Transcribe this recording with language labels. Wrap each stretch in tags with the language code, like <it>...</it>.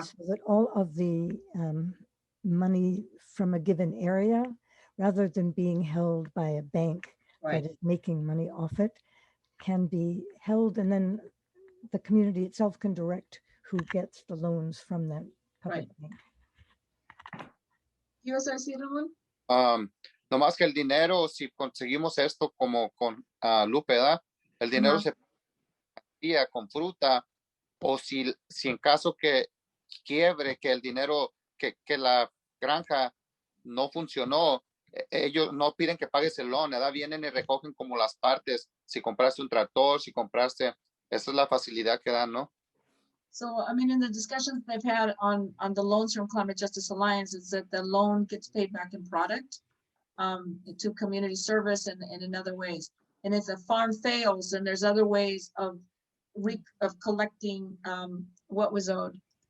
<en>So that all of the money from a given area, rather than being held by a bank that is making money off it, can be held, and then the community itself can direct who gets the loans from that public bank.</en> <es>¿Qué ibas a decir, Ramón? No más que el dinero, si conseguimos esto como con Lupe, ¿verdad? El dinero se paga con fruta, o si en caso que quiebre, que el dinero, que la granja no funcionó, ellos no piden que pagues el loan, ¿verdad? Vienen y recogen como las partes, si compraste un tractor, si compraste, esa es la facilidad que dan, ¿no?</es> <en>So, I mean, in the discussions they've had on the loans from Climate Justice Alliance, is that the loan gets paid back in product to community service and in other ways. And if the farm fails, then there's other ways of collecting what was owed.</en>